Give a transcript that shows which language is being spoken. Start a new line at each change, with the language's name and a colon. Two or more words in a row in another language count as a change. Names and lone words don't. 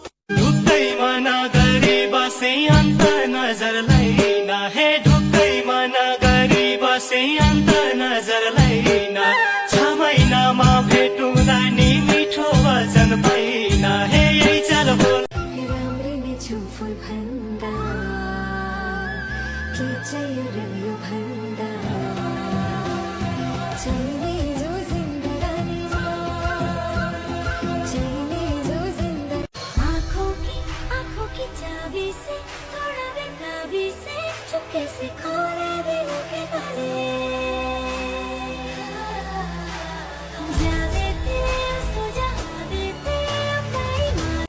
Nepali: ढुक्कैमा नगरी बसे अन्त नजर लैन हे ढुक्कैमा नगरी बसे अन्त नजर लैन 6 महिनामा भेटुँदा नि मिठो वचन पाइन हे यही चल बोल राम्री नै छु फुल भन्दा के चाहियो र यो भन्दा चाहिने जो जिन्दगानी चाहिने जो
Hindi: जिंदगी आँखों की चाबी से थोड़ा बेताबी से चुपके से खोले दिलों के ताले जाने तेरे उसको जहाँ देते अपना